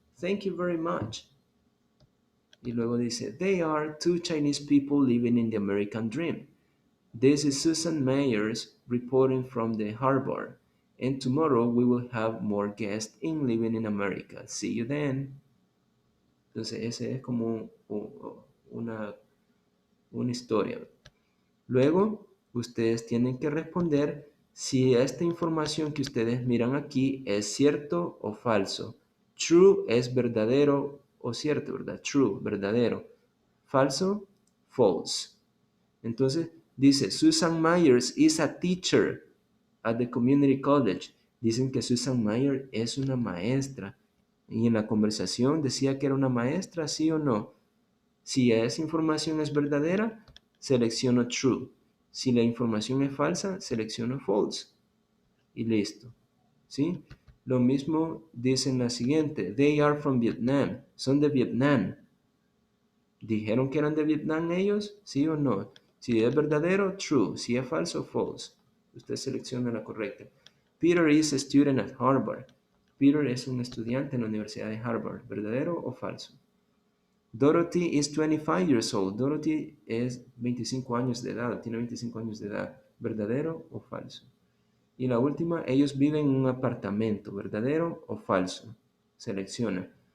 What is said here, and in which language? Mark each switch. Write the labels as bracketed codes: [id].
[en] Thank you very much. [es] Y luego dice, [en] they are 2 Chinese people living in the American dream. This is Susan Myers reporting from the Harvard. And tomorrow we will have more guests in Living in America. See you then. [es] Entonces, ese es como una historia. Luego, ustedes tienen que responder si esta información que ustedes miran aquí es cierto o falso. True es verdadero o cierto, ¿verdad? True, verdadero. Falso, false. Entonces dice, [en] Susan Myers is a teacher at the community college. [es] Dicen que Susan Myers es una maestra. Y en la conversación decía que era una maestra, ¿sí o no? Si esa información es verdadera, selecciono true. Si la información es falsa, selecciono false. Y listo. ¿Sí? Lo mismo dice en la siguiente. [en] They are from Vietnam. [es] Son de Vietnam. ¿Dijeron que eran de Vietnam ellos? ¿Sí o no? Si es verdadero, true. Si es falso, false. Usted selecciona la correcta. [en] Peter is a student at Harvard. [es] Peter es un estudiante en la Universidad de Harvard. ¿Verdadero o falso? [en] Dorothy is 25 years old. [es] Dorothy es 25 años de edad. Tiene 25 años de edad. ¿Verdadero o falso? Y la última, ellos viven en un apartamento. ¿Verdadero o falso? Selecciona.